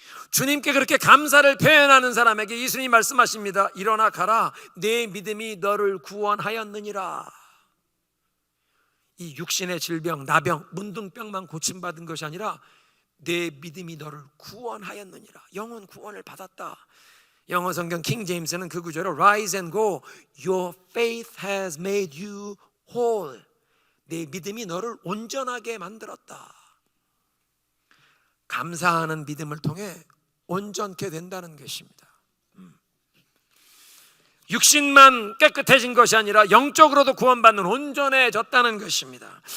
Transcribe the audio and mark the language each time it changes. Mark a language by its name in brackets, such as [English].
[Korean] 주님께 그렇게 감사를 표현하는 사람에게 예수님이 말씀하십니다. 일어나 가라, 내 믿음이 너를 구원하였느니라. 이 육신의 질병, 나병, 문둥병만 고침받은 것이 아니라 내 믿음이 너를 구원하였느니라. 영혼 구원을 받았다. [English] 영어 성경 킹 제임스는 그 구절을 Rise and go, your faith has made you whole. [Korean] 내 믿음이 너를 온전하게 만들었다. 감사하는 믿음을 통해 온전케 된다는 것입니다. 육신만 깨끗해진 것이 아니라 영적으로도 구원받는 온전해졌다는 것입니다.